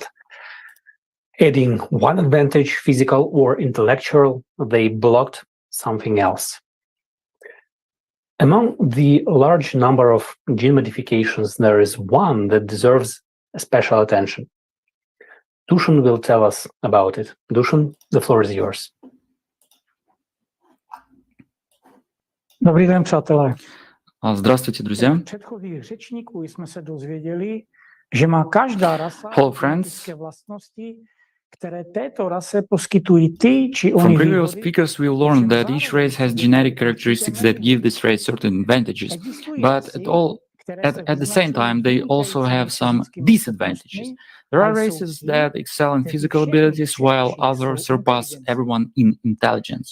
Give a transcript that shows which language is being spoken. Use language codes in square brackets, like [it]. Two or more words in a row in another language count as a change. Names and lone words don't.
[en] Adding one advantage, physical or intellectual, they blocked something else. Among the large number of gene modifications, there is one that deserves a special attention. Dusan will tell us about it. Dusan, the floor is yours. [cs] Dobrý den, přátelé. [ru] Здравствуйте, друзья. [cs] Předchozích řečníků jsme se dozvěděli, že má každá rasa genetické vlastnosti, které této rase poskytují ty či [en] From [cs] ony [en] previous [cs] výhody. [en] speakers, we learned that each race has genetic characteristics that give this race certain advantages, but at the same time, they also have some disadvantages. There are races that excel in physical abilities, while others surpass everyone in intelligence.